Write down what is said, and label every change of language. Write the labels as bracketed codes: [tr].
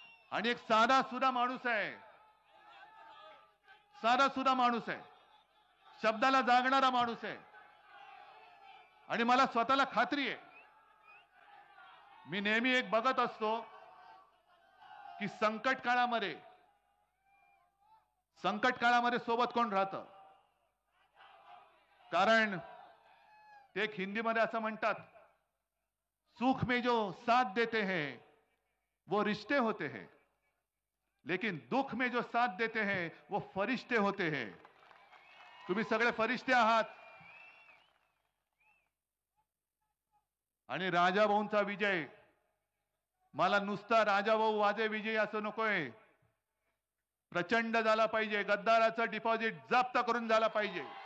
[mr] आणि एक साधा सुधा माणूस आहे, साधा सुधा माणूस आहे, शब्दाला जागणारा माणूस आहे। आणि मला स्वतःला खात्री आहे, मी नेहमी एक बघत असतो की संकट काळामध्ये सोबत कोण राहतं। कारण ते एक हिंदीमध्ये असं म्हणतात, [hi] सुख में जो साथ देते हैं वो रिश्ते होते हैं, लेकिन दुख में जो साथ देते हैं वो फरिश्ते होते हैं। [mr] तुम्ही सगळे फरिश्ते आहात। आणि राजाभाऊंचा विजय मला नुसता राजाभाऊ वाजे विजय असं नकोय, प्रचंड झाला पाहिजे। गद्दाराचं डिपॉझिट जप्त करून झाला पाहिजे।